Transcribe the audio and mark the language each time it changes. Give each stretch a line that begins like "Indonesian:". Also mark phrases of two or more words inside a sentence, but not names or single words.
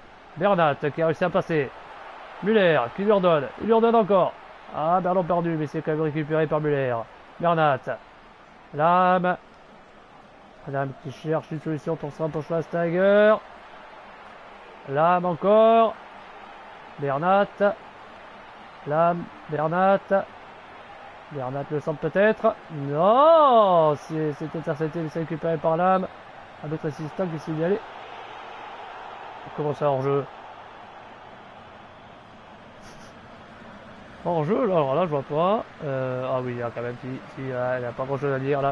French: Bernat qui a réussi à passer. Müller qui lui redonne. Il lui redonne encore. Ah, ballon perdu, mais c'est quand même récupéré par Müller. Bernat. Lam. Lam qui cherche une solution pour se rapprocher de Schweinsteiger. Lam encore. Bernat. Lam. Bernat. Bernat le centre peut-être. Non, c'est intercepté, mais c'est récupéré par Lam. Un autre assistant qui s'est signalé. Comment ça hors jeu? Hors jeu, là, alors là je vois pas. Ah oui, il y a quand même si il n'y a pas grand chose à dire.